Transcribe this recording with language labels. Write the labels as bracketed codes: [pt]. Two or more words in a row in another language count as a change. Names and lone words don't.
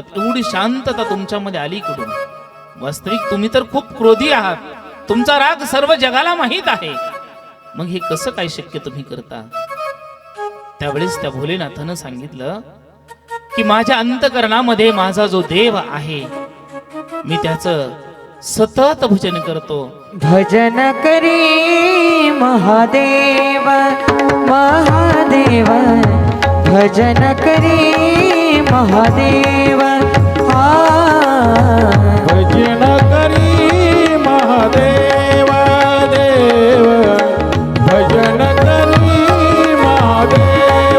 [mr] एवढी शांतता तुमच्यामध्ये आली कुठून? वास्तविक तुम्ही तर खूप क्रोधी आहात, तुमचा राग सर्व जगाला माहित आहे. मग हे कसं काय शक्य तुम्ही करता? त्यावेळेस त्या भोलेनाथानं सांगितलं की माझ्या अंतकरणामध्ये माझा जो देव आहे, मी त्याचं सतत भजन करतो. भजन करी महादेव महादेव, भजन करी महादेव. भजन करी महादेव देव, भजन करी महादेव